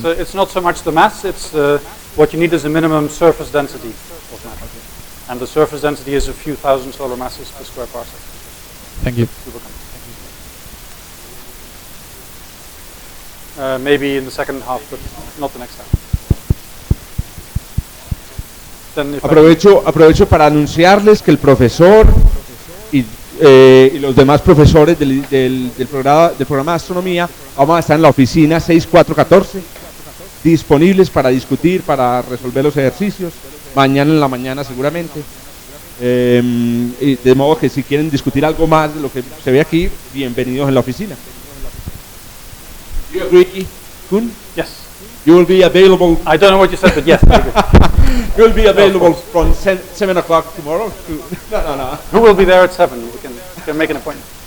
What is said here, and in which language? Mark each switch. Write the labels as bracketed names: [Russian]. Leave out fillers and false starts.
[English] So it's not so much the mass, it's what you need is a minimum surface density of matter. And the surface density is a few thousand solar masses per square parsec. Thank you. We will come. Maybe in the second half, but not the next half. Then if [Spanish] Aprovecho para anunciarles que el profesor y los demás profesores del programa de astronomía vamos a estar en la oficina 6414 disponibles para discutir, para resolver los ejercicios, mañana en la mañana seguramente. Y de modo que si quieren discutir algo más de lo que se ve aquí, bienvenidos en la oficina. [English] You agree, Kun? Yes. You will be available. I don't know what you said, but yes. You will be available from 7 o'clock tomorrow. No. Who will be there at 7? We can make an appointment.